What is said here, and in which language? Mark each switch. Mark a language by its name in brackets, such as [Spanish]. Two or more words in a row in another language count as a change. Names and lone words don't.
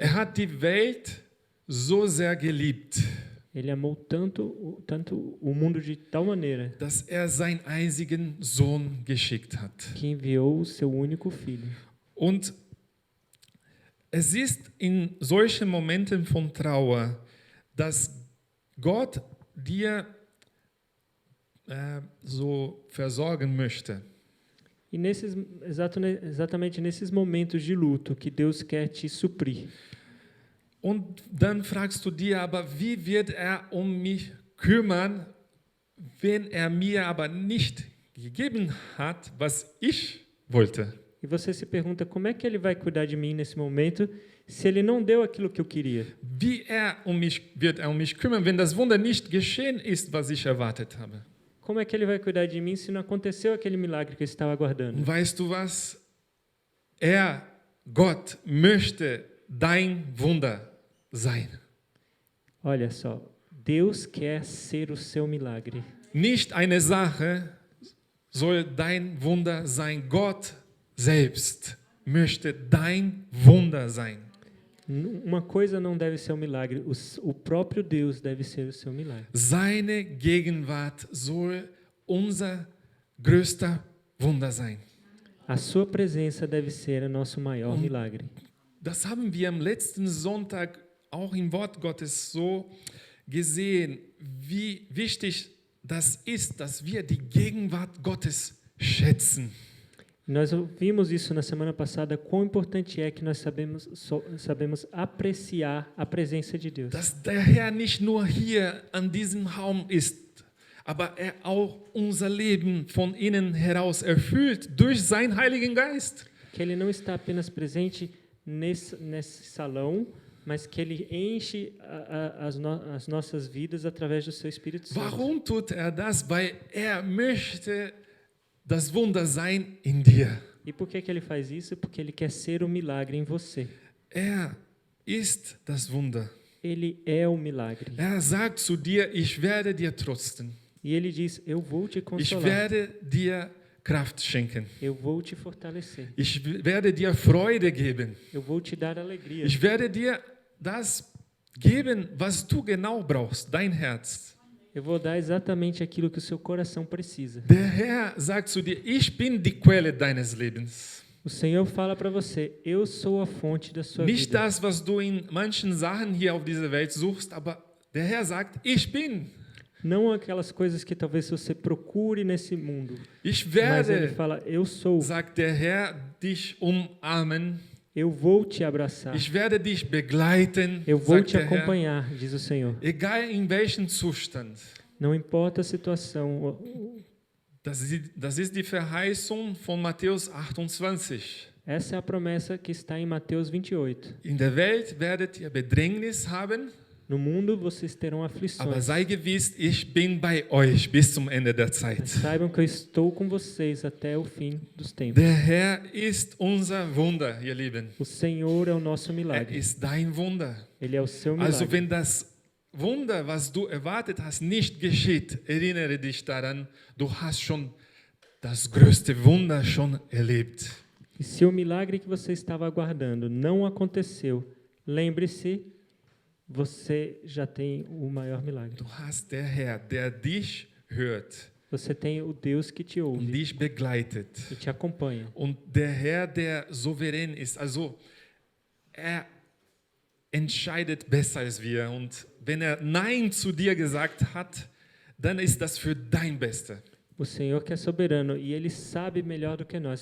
[German] Hat die Welt so sehr geliebt, [Portuguese] Ele amou tanto o mundo de tal maneira, [German] dass seinen einzigen Sohn geschickt hat. [Portuguese] que enviou o seu único filho. [German] Und es ist in solchen Momenten von Trauer, dass Gott dir so versorgen möchte. [Portuguese] E exatamente nesses momentos de luto que Deus quer te suprir. [German] Und dann fragst du dir, aber wie wird mich kümmern, wenn mir aber nicht gegeben hat, was ich wollte? [Portuguese] E você se pergunta como é que ele vai cuidar de mim nesse momento se ele não deu aquilo que eu queria? [German] Wie wird er um mich kümmern, wenn das Wunder nicht geschehen ist, was ich erwartet habe? [Portuguese] Como é que ele vai cuidar de mim se não aconteceu aquele milagre que eu estava aguardando? [German] Und weißt du was? Gott möchte dein Wunder sein. [Portuguese] Olha só, Deus quer ser o seu milagre. [German] Nicht eine Sache soll dein Wunder sein. Gott selbst möchte dein Wunder sein. [Portuguese] Uma coisa não deve ser um milagre, o próprio Deus deve ser o seu milagre. [German] Seine Gegenwart soll unser größter Wunder sein. [Portuguese] A sua presença deve ser o nosso maior milagre. [German] Das haben wir am letzten Sonntag auch im Wort Gottes so gesehen, wie wichtig das ist, dass wir die Gegenwart Gottes schätzen. [Portuguese] Nós ouvimos isso na semana passada, quão importante é que nós sabemos apreciar a presença de Deus. [German] Dass der Herr nicht nur hier an diesem Raum ist, aber er auch unser Leben von innen heraus erfüllt durch seinen Heiligen Geist. [Portuguese] Que ele não está apenas presente nesse salão, mas que ele enche as nossas vidas através do seu Espírito Santo. [German] Warum tut er das? Weil er möchte das Wunder sein in dir. [Portuguese] E por que ele faz isso? Porque ele quer ser o milagre em você. [German] Er ist das Wunder. [Portuguese] Ele é o milagre. [German] Er sagt zu dir, ich werde dir trösten. [Portuguese] E ele diz, eu vou te [German] Ich [Portuguese] consolar. [German] werde dir Kraft schenken. [Portuguese] Eu vou te fortalecer. [German] Ich werde dir Freude geben. [Portuguese] Eu vou te dar alegria. [German] Ich werde dir das geben, was du genau brauchst, dein Herz. [Portuguese] Eu vou dar exatamente aquilo que o seu coração precisa. [German] Der Herr sagt zu dir, ich bin die Quelle deines Lebens. [Portuguese] O Senhor fala para você, eu sou a fonte da sua [German] Nicht [Portuguese] vida. [German] das, was du in manchen Sachen hier auf dieser Welt suchst, aber der Herr sagt, ich bin. [Portuguese] Não aquelas coisas que talvez você procure nesse mundo. [German] Ich [Portuguese] Mas ele [German] werde, [Portuguese] fala, eu sou. [German] sagt der Herr, dich umarmen. [Portuguese] Eu vou te abraçar. [German] Ich werde dich begleiten, [Portuguese] Eu vou [German] sagt [Portuguese] te [German] der Herr. [Portuguese] acompanhar, diz o Senhor. [German] Egal in welchem Zustand. [Portuguese] Não importa a situação. [German] Das ist die Verheißung von Matthäus 28. [Portuguese] Essa é a promessa que está em Mateus 28. [German] In der Welt werdet ihr Bedrängnis haben, [Portuguese] No mundo vocês terão [German] aber [Portuguese] aflições. [German] sei gewiss, ich bin bei euch bis zum Ende der [Portuguese] Mas [German] Zeit. [Portuguese] saibam que eu estou com vocês até o fim dos tempos. [German] Der Herr ist unser Wunder, ihr Lieben. [Portuguese] O Senhor é o nosso [German] Er [Portuguese] milagre. [German] ist dein Wunder. [Portuguese] Ele é o seu [German] Also [Portuguese] milagre. [German] wenn das Wunder, was du erwartet hast, nicht geschieht, erinnere dich daran, du hast schon das größte Wunder schon erlebt. [Portuguese] E se o milagre que você estava aguardando não aconteceu, lembre-se, você já tem o maior milagre. [German] Du hast der Herr, der dich hört [Portuguese] Você tem o Deus que te [German] und [Portuguese] ouve [German] dich begleitet. [Portuguese] e te acompanha. [German] Und der Herr, der souverän ist, also er entscheidet besser als wir. Und wenn er Nein zu dir gesagt hat, dann ist das für dein Beste. [Portuguese] O Senhor que é soberano e Ele sabe melhor do que nós.